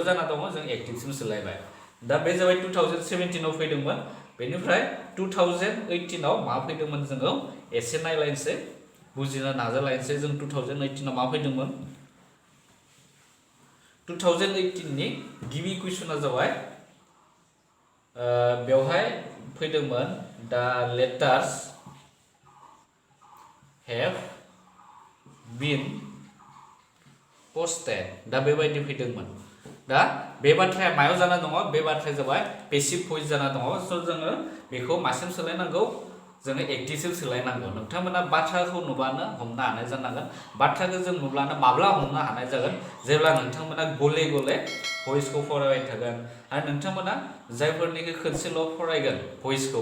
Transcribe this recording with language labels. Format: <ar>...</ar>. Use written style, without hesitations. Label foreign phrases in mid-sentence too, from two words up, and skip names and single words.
<brx>जाना दङ जों एक्टिभसिम सोलायबाय दा बे जाबाय 2017 आव फैदोंमोन बेनिफ्राय 2018 आव मा फैदोंमोन जोङो एसे नायलायनोसै बुजिनो नाजालायनोसै जों 2018 आव मा फैदोंमोन 2018 नि गिबि कुइसना जाबाय बेवहाय फैदोंमोन</brx> <en>the letters have been posted</en> <brx>दा बेबायदि फैदोंमोन दा बे बाथ्राया मायाव जाना दङ बे बाथ्राया जाबाय</brx> <en>passive voice</en> <brx>जाना दङ स जोङो बेखौ मासिम सोलायनांगौ जोङो एक्टिभसिम सोलायनांगौ नोंथांमोना बाथ्राखौ नुबानो हमनो हानाय जानांगोन बाथ्राखौ जों नुब्लानो माब्ला हमनो हानाय जागोन जेब्ला नोंथांमोना गले गले भइसखौ फरायबाय थागोन आरो नोंथांमोना जायफोरनिखि खनसेल' फरायगोन भइसखौ</brx>